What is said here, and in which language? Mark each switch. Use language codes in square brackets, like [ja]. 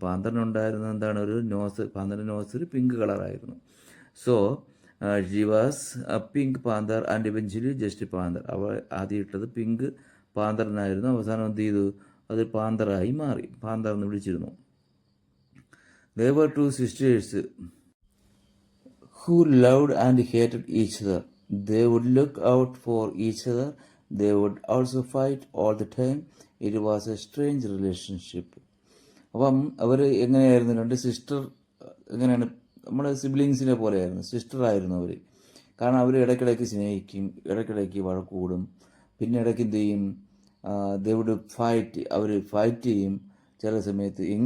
[ml] പാന്തറിനുണ്ടായിരുന്ന എന്താണ്, ഒരു nose, പാന്തറിൻ്റെ nose ഒരു pink കളറായിരുന്നു. [en] So she was a pink panther and eventually just panther. [ml] അവൾ ആദ്യം ഇട്ടത് പിങ്ക് പാന്തറിനായിരുന്നു, അവസാനം എന്ത് ചെയ്തു, അത് പാന്തറായി മാറി, പാന്തർ എന്ന് വിളിച്ചിരുന്നു. [en] They were 2 sisters who loved and hated each other. They would look out for each other. They would also fight all the time. It was a strange relationship. [ml] അപ്പം അവർ എങ്ങനെയായിരുന്നു, 2 സിസ്റ്റർ എങ്ങനെയാണ്, നമ്മുടെ സിബ്ലിങ്സിനെ പോലെയായിരുന്നു, സിസ്റ്ററായിരുന്നു അവർ. കാരണം അവർ ഇടയ്ക്കിടയ്ക്ക് സ്നേഹിക്കും, ഇടയ്ക്കിടയ്ക്ക് വഴക്കൂടും, പിന്നെ ഇടയ്ക്ക് എന്ത് ചെയ്യും, [en] they would fight, [ml] our fight ചെയ്യും ചില സമയത്ത്.